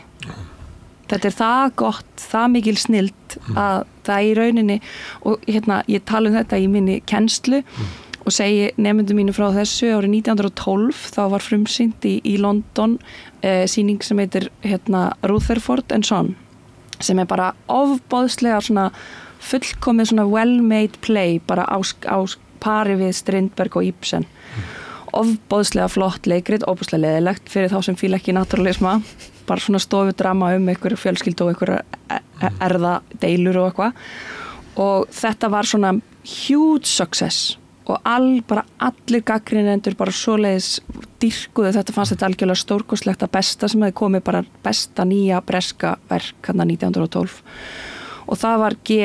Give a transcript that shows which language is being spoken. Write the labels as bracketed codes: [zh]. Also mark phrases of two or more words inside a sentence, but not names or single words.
[is] Þetta er það gott, það mikil snild að það í rauninni og ég tala um þetta í minni kennslu og segi nemendum mínu frá þessu árið 1912 þá var frumsýnt í London sýning sem heitir Rutherford and Son sem er bara ofboðslega svona fullkomið svona [en] well-made play [is] bara á pari við Strindberg og Ibsen ofboðslega flott leikrit, ofboðslega leðilegt fyrir þá sem fíla ekki naturalisma bara svona stofudrama einhverju fjölskyldu og einhverju erðadeilur og eitthvað og þetta var svona [en] huge success [is] og bara allir gagnrýnendur bara svoleiðis dýrkuðu þetta fannst þetta algjörlega stórkostlegt að besta sem hefði komið bara besta nýja breska verk 1912 og það var G.